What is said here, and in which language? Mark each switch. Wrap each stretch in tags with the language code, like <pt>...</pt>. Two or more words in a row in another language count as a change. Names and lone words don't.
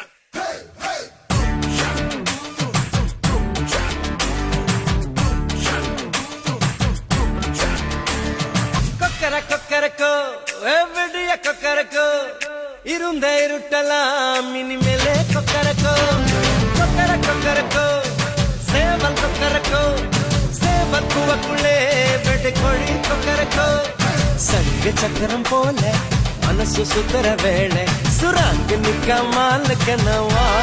<en>Hey, hey. Dum chuck, dum chuck, dum chuck, dum chuck.</en> <ta>கொக்கரக்கோ எவ்வடிய கொக்கரக்கோ இருந்த இருட்டலாம் இனிமேலே கொக்கரக்கோ கொக்கரக்கோ சேவல் கொக்கரக்கோ சேவல் குவக்குள்ளே வெட்டு கோழி கொக்கரக்கோ சங்க சக்கரம் போல மனசு சுத்தர வேளை சுராங்க நிக்க மாலுக்கனவா</ta>